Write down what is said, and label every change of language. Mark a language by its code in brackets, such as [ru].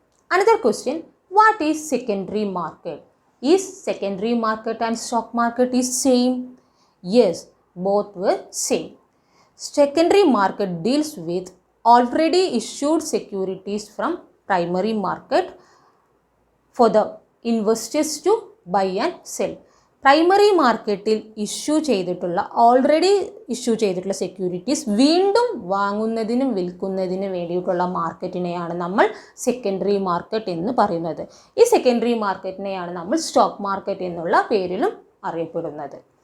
[en] Another question, what is secondary market? Is secondary market and stock market is same? Yes, both were same. Secondary market deals with already issued securities from primary market for the investors to buy and sell. [ml] Primary മാർക്കറ്റിൽ already issue ചെയ്തിട്ടുള്ള securities വീണ്ടും വാങ്ങുന്നതിനും വിൽക്കുന്നതിനും വേണ്ടിയിട്ടുള്ള മാർക്കറ്റിനെയാണ് നമ്മൾ secondary market എന്ന് പറയുന്നത്. ഈ secondary മാർക്കറ്റിനെയാണ് നമ്മൾ stock market എന്നുള്ള പേരിലും അറിയപ്പെടുന്നത്.